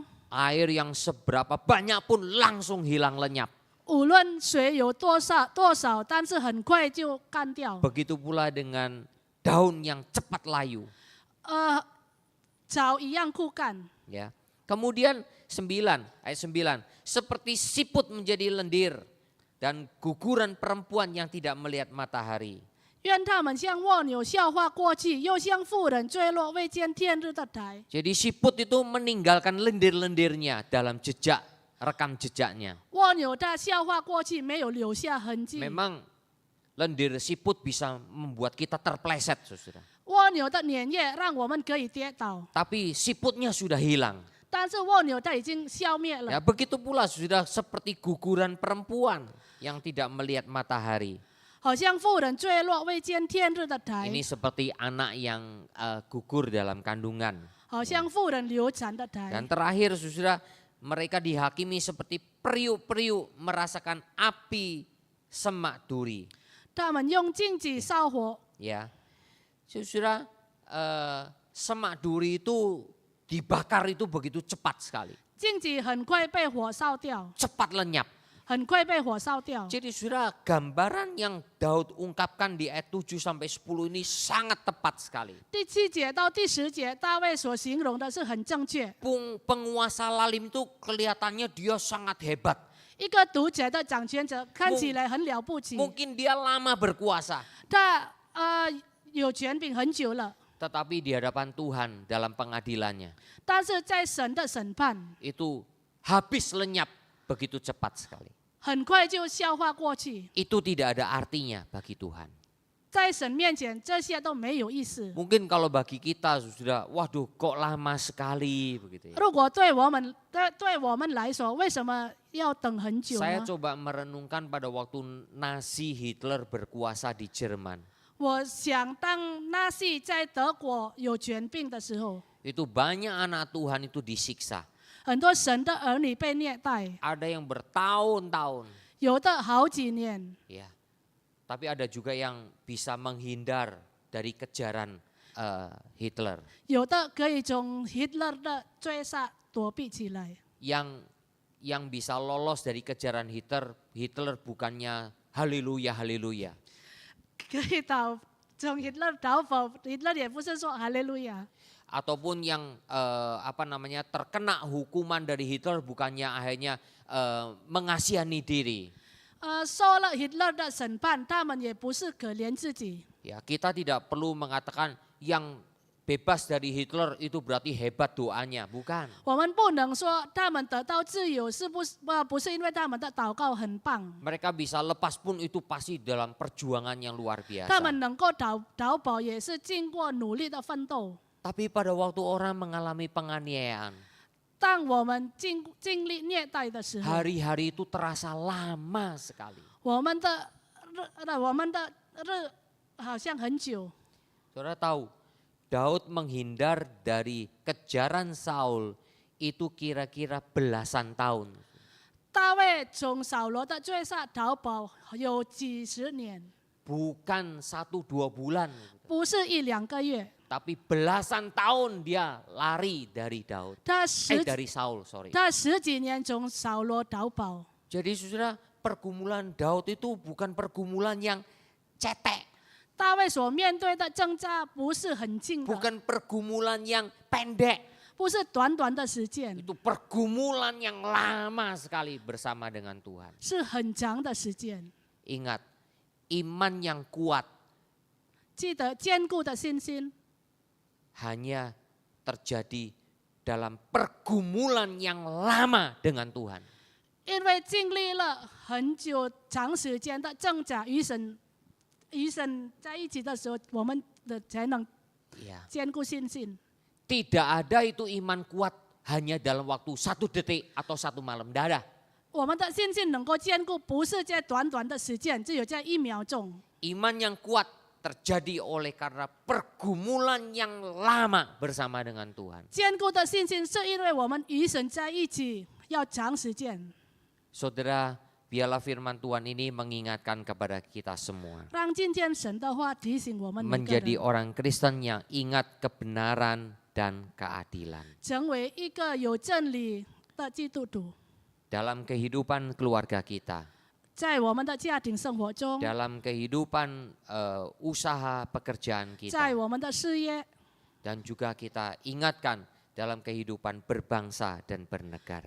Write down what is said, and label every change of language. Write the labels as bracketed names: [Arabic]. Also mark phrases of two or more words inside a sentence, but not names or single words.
[Indonesian] Air yang seberapa banyak pun langsung hilang lenyap. [Chinese] 无论水有多少，但是很快就干掉。 [Indonesian] Begitu pula dengan daun yang cepat layu. [Chinese] 草一样枯干。 [Indonesian] Ya. Kemudian 9, ayat 9. Seperti siput menjadi lendir dan guguran perempuan yang tidak melihat matahari. [Chinese] 愿他们像蜗牛笑话过去，又像妇人坠落未见天日的台。 [Indonesian] Jadi siput itu meninggalkan lendir-lendirnya dalam jejak, rekam jejaknya. [Chinese] 蜗牛它笑话过去，没有留下痕迹。 [Indonesian] Memang lendir siput bisa membuat kita terpleset, saudara. [Chinese] 蜗牛的粘液让我们可以跌倒， [Indonesian] Tapi siputnya sudah hilang. [Chinese] 但是蜗牛它已经消灭了。 [Indonesian] Ya, begitu pula sudah seperti guguran perempuan yang tidak melihat matahari. [Chinese] 好像妇人坠落未见天日的台， [Indonesian] Ini seperti anak yang gugur dalam kandungan. [Chinese] 好像妇人流产的台。 [Indonesian] Dan terakhir saudara, mereka dihakimi seperti periuk-periuk merasakan api semak duri. [Chinese] 他们用荆棘烧火， [Indonesian] Ya, saudara, semak duri itu dibakar itu begitu cepat sekali, [Chinese] 荆棘很快被火烧掉， [Indonesian] cepat lenyap. [Chinese] 很快被火烧掉。 [Indonesian] Jadi saudara, gambaran yang Daud ungkapkan di ayat 7 sampai 10 ini sangat tepat sekali. [Chinese] 第7节到第10节，大卫所形容的是很正确。 [Indonesian] Penguasa lalim itu kelihatannya dia sangat hebat. [Chinese] 一个独裁的掌权者看起来很了不起， [Indonesian] Mungkin dia lama berkuasa, [Chinese] 他有权柄很久了， [Indonesian] tetapi di hadapan Tuhan dalam pengadilannya [Chinese] 但是在神的审判 [Indonesian] itu habis lenyap begitu cepat sekali. [Chinese] 很快就消化过去， [Indonesian] Itu tidak ada artinya bagi Tuhan. [Chinese] 在神面前这些都没有意思。 [Indonesian] Mungkin kalau bagi kita sudah, waduh kok lama sekali begitu ya. [Chinese] 如果对我们来说，为什么要等很久 [Indonesian] Saya [Chinese] 呢？ [Indonesian] coba merenungkan pada waktu Nazi Hitler berkuasa di Jerman. [Chinese] 我想当纳粹在德国有权柄的时候， [Indonesian] Itu banyak anak Tuhan itu disiksa. [Chinese] 很多神的儿女被虐待， [Indonesian] Ada yang bertahun-tahun, [Chinese] 有的好几年， [Indonesian] ya. Tapi ada juga yang bisa menghindar dari kejaran Hitler. [Chinese] 有的可以从 Hitler 的追杀躲避起来。 [Indonesian] Yang bisa lolos dari kejaran Hitler bukannya haleluya haleluya. [Chinese] 可以从 Hitler 逃跑，Hitler 也不是说哈利路亚。 [Indonesian] Ataupun yang terkena hukuman dari Hitler bukannya akhirnya mengasihani diri. [Chinese] 受了 Hitler 的审判，他们也不是可怜自己。 [Indonesian] Ya, kita tidak perlu mengatakan yang bebas dari Hitler itu berarti hebat doanya, bukan. [Chinese] 我们不能说他们得到自由不是因为他们的祷告很棒， [Indonesian] Mereka bisa lepas pun itu pasti dalam perjuangan yang luar [Chinese] 他 [Indonesian] biasa. [Chinese] 们能够逃跑也是经过努力的奋斗。 [Indonesian] Tapi pada waktu orang mengalami penganiayaan, [Chinese] 当我们经历虐待的时候， [Indonesian] hari-hari itu terasa lama sekali. [Chinese] 我们的日好像很久。 [Indonesian] Saudara tahu, Daud menghindar dari kejaran Saul itu kira-kira belasan tahun. [Chinese] 大卫从扫罗的追杀逃跑有几十年， [Indonesian] Bukan 1-2 bulan, [Chinese] 不是一两个月。 [Indonesian] tapi belasan tahun dia lari dari Daud. dari Saul, sorry. [Chinese] 他十几年从扫罗逃跑。 [Indonesian] Jadi saudara, pergumulan Daud itu bukan pergumulan yang cetek, [Chinese] 大卫所面对的挣扎不是很近的， [Indonesian] bukan pergumulan yang pendek. [Chinese] 不是短短的时间， [Indonesian] Itu pergumulan yang lama sekali bersama dengan Tuhan. [Chinese] 是很长的时间。 [Indonesian] Ingat, iman yang kuat [Chinese] 记得坚固的信心 [Indonesian] hanya terjadi dalam pergumulan yang lama dengan Tuhan. [Chinese] 因为经历了很久长时间的挣扎，与神在一起的时候，我们才能 [Indonesian] Ya. [Chinese] 坚固信心。 [Indonesian] Tidak ada itu iman kuat hanya dalam waktu 1 detik atau 1 malam. Tidak ada. [Chinese] 我们的信心能够坚固，不是在短短的时间，只有在1秒钟。 [Indonesian] Iman yang kuat terjadi oleh karena pergumulan yang lama bersama dengan Tuhan. [Chinese] 坚固的信心是因为我们与神在一起要长时间。 [Indonesian] Saudara, biarlah firman Tuhan ini mengingatkan kepada kita semua. [Chinese] 让今天神的话提醒我们每个 [Indonesian] Menjadi [Chinese] 人， [Indonesian] orang Kristen yang ingat kebenaran dan keadilan. [Chinese] 成为一个有真理的基督徒， [Indonesian] Dalam kehidupan keluarga kita. [Chinese] 在我们的家庭生活中， [Indonesian] Dalam kehidupan usaha pekerjaan [Chinese] 在 [Indonesian] kita. [Chinese] 我们的事业， [Indonesian] Dan juga kita ingatkan dalam kehidupan berbangsa dan bernegara.